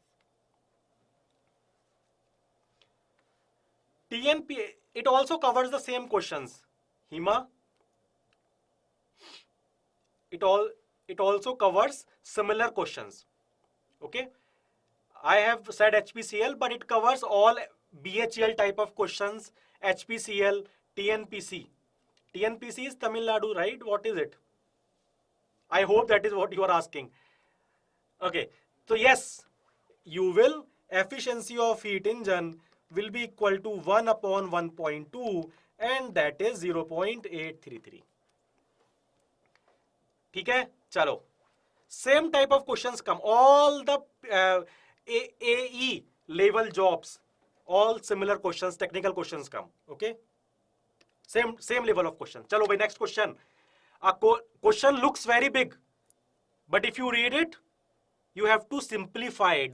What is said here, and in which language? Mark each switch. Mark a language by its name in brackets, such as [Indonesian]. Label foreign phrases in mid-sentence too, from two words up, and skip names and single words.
[English] TNP, it also covers the same questions. Hima, it also covers similar questions. Okay, I have said HPCL, but it covers all BHEL type of questions. HPCL, TNPC. TNPC is Tamil Nadu, right? What is it? I hope that is what you are asking. Okay, so yes, you will, efficiency of heat engine will be equal to 1 upon 1.2, and that is 0.833. [Hindi] ठीक है, चलो. [English] Same type of questions come. All the AE level jobs, all similar questions, technical questions come. Okay, same level of question. [Hindi] चलो भाई, [English] next question. A question looks very big, but if you read it, you have to simplify it.